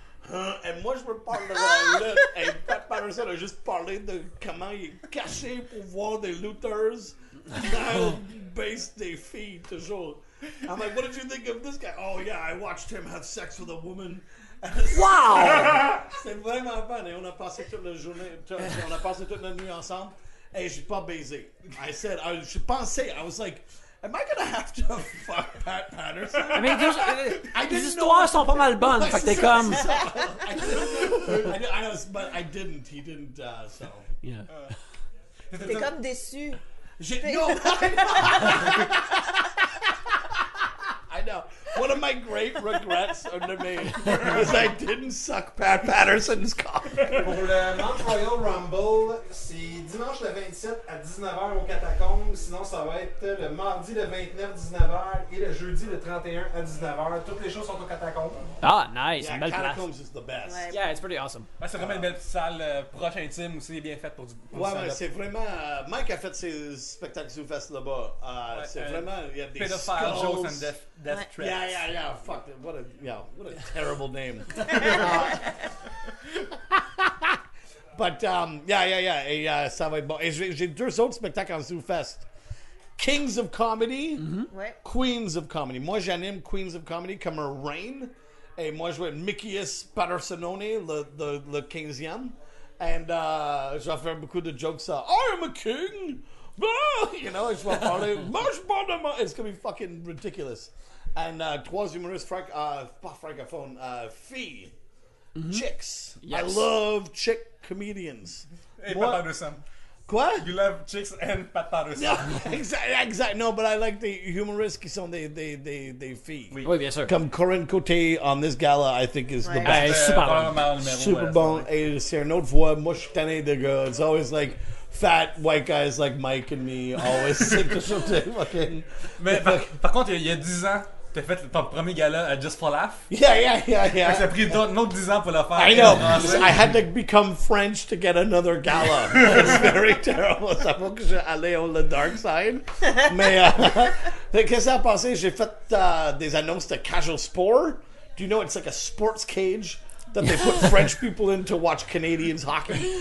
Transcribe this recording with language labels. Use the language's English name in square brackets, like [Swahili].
[French] Et moi, je veux parler de la lutte. Et Pat Patterson a juste parlé de comment il est caché pour voir des lutteurs dans le base des filles, toujours. [English] I'm like, what did you think of this guy? Oh, yeah, I watched him have sex with a woman. Wow! [French] C'est vraiment fun. Et on a passé toute la journée, on a passé toute la nuit ensemble. Et j'ai pas baisé. Je pensais, [English] I was like, am I gonna have to fuck Pat Patterson? [French] Mais les histoires sont pas mal bonnes, fait que t'es comme... [English] I know, but I didn't. He didn't, so. Yeah. [French] T'es comme déçu. [English] No, I know. One of my great regrets under me is I didn't suck Pat Patterson's cock. [French] Pour le Montreal Rumble, c'est dimanche le 27 à 19h au Catacombes. Sinon, ça va être le mardi le 29 19h et le jeudi le 31 à 19h. Toutes les choses sont au Catacombes. [English] Ah, nice, Yeah, [French] une belle place. [English] Catacombs is the best. [French] Ouais. [English] Yeah, it's pretty awesome. [French] Ouais, c'est vraiment une belle petite salle proche intime aussi, bien faite pour du. Pour Ouais, du ouais, stand-up. c'est vraiment. Mike a fait ses spectacles sous fest là-bas. C'est vraiment. Il y a des [English] Pedophile jokes and skulls. death threats. Yeah. Fuck. What a terrible name. But yeah. [French] Et ça va être bon. Et j'ai deux autres spectacles en ZooFest. [English] Kings of Comedy, [French] Ouais. Queens of Comedy. Moi, j'anime Queens of Comedy comme un reign. Et moi, je vais être Mickey's Pattersonone, le 15e. And je vais faire beaucoup de jokes. [English] I am a king! Ah! You know, [French] je vais parler. [English] It's going to be fucking ridiculous. [French] And trois humoristes, pas francophones, filles. Chicks. [English] Yes. I love chick comedians. [French] Et Moi- Pat Patterson. Quoi? [English] You love chicks and Pat Patterson. Yeah, exact. No, but I like the humorists [French] qui sont des filles. Oui, bien sûr. [English] Comme Corinne Côté on this gala, I think is the [French] Ouais. [English] best. [French] Hey, super bon. Vraiment le numéro, Super ouais, bon. Et c'est une autre voix. Moi, je suis tanné de gars. [English] It's always like fat white guys like Mike and me. [French] Always c'est quelque chose de fucking. Mais par contre, il y a 10 ans, t'as fait ton premier gala à Just for Laugh. [English] Yeah. [French] Ça a pris un autre 10 ans pour le faire. [English] I know. [French] En français. [English] I had to become French to get another gala. It's very terrible. [French] Ça faut que j'allais [English] on the dark side. [French] Mais qu'est-ce que ça a passé? J'ai fait des annonces de Casual Sport. [English] Do you know it's like a sports cage that they put French people in to watch Canadians hockey?